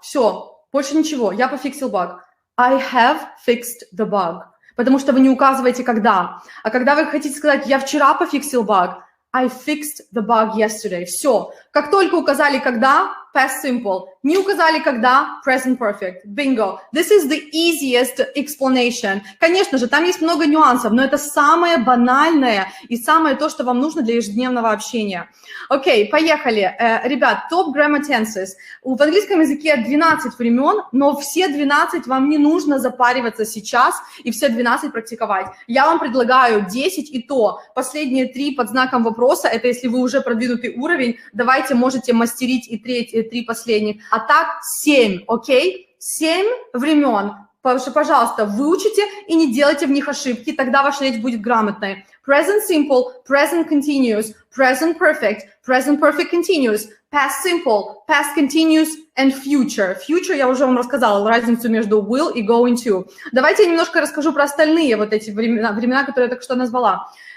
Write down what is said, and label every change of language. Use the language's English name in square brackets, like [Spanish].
[Russian] Все, больше ничего, я пофиксил баг. [English] I have fixed the bug. [Russian] Потому что вы не указываете, когда. А когда вы хотите сказать, я вчера пофиксил баг, [English] I fixed the bug yesterday. [Russian] Все. Как только указали, когда, past simple. Не указали, когда, present perfect. [English] Bingo. This is the easiest explanation. [Russian] Конечно же, там есть много нюансов, но это самое банальное и самое то, что вам нужно для ежедневного общения. Окей, поехали. Ребят, [English] top grammar tenses. [Russian] В английском языке 12 времен, но все 12 вам не нужно запариваться сейчас и все 12 практиковать. Я вам предлагаю 10 и то. Последние 3 под знаком вопроса, это если вы уже продвинутый уровень, давайте можете мастерить и 3 последних. А так 7, окей? 7 времен. Пожалуйста, выучите и не делайте в них ошибки, тогда ваша речь будет грамотной. [English] Present simple, present continuous, present perfect continuous, past simple, past continuous and future. [Russian] Future я уже вам рассказала, разницу между will и going to. Давайте я немножко расскажу про остальные вот эти времена, которые я только что назвала.